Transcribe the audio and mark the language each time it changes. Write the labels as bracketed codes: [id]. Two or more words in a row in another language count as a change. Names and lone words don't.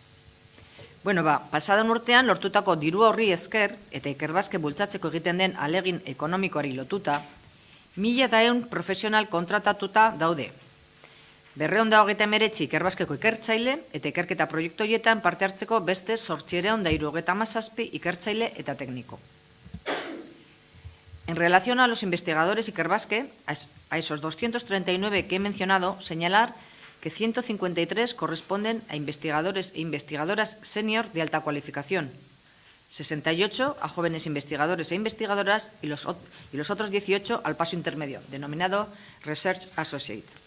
[eu] Pasadan urtean lortutako diru horri esker eta Ikerbasque bultzatzeko egiten den alegin ekonomikoari lotuta, 1.100 profesional kontratatuta daude. 229 Ikerbasqueko ikertzaile eta ikerketa proiektu horietan parte hartzeko beste 877 ikertzaile eta tekniko. [es] En relación a los investigadores Ikerbasque, a esos 239 que he mencionado, señalar que 153 corresponden a investigadores e investigadoras senior de alta cualificación, 68 a jóvenes investigadores e investigadoras y los otros 18 al paso intermedio, denominado [en] Research Associate.